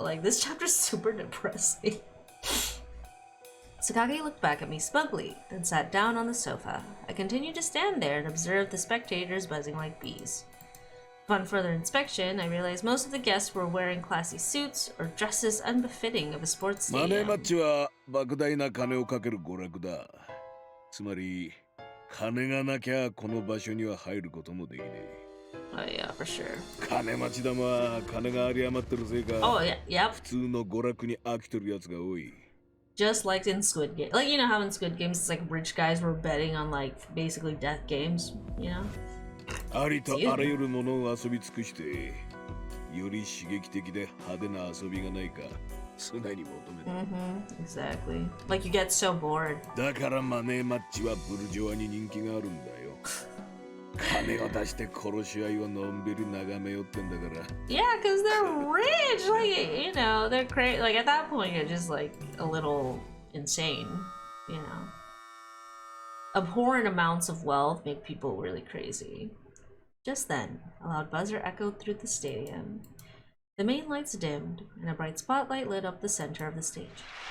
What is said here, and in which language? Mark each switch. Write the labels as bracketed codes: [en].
[en] Like this chapter's super depressing. Sakaki looked back at me smugly, then sat down on the sofa. I continued to stand there and observe the spectators buzzing like bees. Upon further inspection, I realized most of the guests were wearing classy suits or dresses unbefitting of a sports stadium. [ja] マネーマッチは莫大な金をかける娯楽だ。つまり金がなきゃこの場所には入ることもできない。 [en] Oh yeah, for sure. [ja] 金持ち玉は金が有り余ってるせいか。 [en] Oh yeah, yep. [ja] 普通の娯楽に飽きてるやつが多い。 [en] Just like in Squid Game. Like, you know how in Squid Games it's like rich guys were betting on like basically death games, you know? [ja] ありとあらゆるものを遊び尽くして、より刺激的で派手な遊びがないか常に求める。 [en] Exactly. Like you get so bored. [ja] だからマネーマッチはブルジョワに人気があるんだよ。金を出して殺し合いをのんびり眺めよってんだから。 [en] Yeah, because they're rich. Like, you know, they're crazy. Like at that point, you're just like a little insane. You know, abhorrent amounts of wealth make people really crazy. Just then, a loud buzzer echoed through the stadium. The main lights dimmed, and a bright spotlight lit up the center of the stage.